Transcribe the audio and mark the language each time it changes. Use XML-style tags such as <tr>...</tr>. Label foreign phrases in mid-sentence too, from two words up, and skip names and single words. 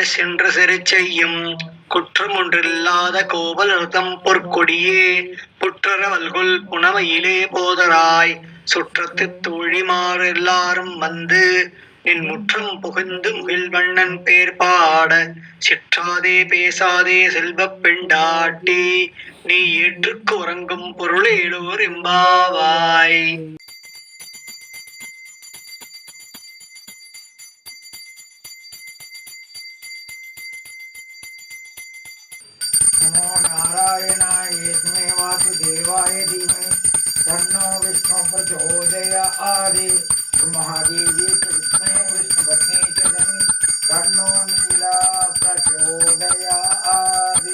<ta>சென்று செரு செய்யும் குற்றம் ஒன்றில்லாத கோவல் அர்த்தம் பொற்கொடியே புற்றரவல்குல் புனமையிலே போதராய் சுற்றத்து தோழிமார் எல்லாரும் வந்து நின் முற்றம் புகுந்து முகில்வண்ணன் பேர் பாட சிற்றாதே பேசாதே செல்வப் பெண்டாட்டி நீ ஏற்றுக்கு உறங்கும் பொருளேலோர் எம்பாவாய்.</ta> <sa>नमो नारायणाय येस्मै वासुदेवाय धीमहि तन्नो विष्णु प्रचोदयात् महादेवी कृष्णे विष्णुपत्नी च धीमहि तन्नो नीला प्रचोदयात्.</sa>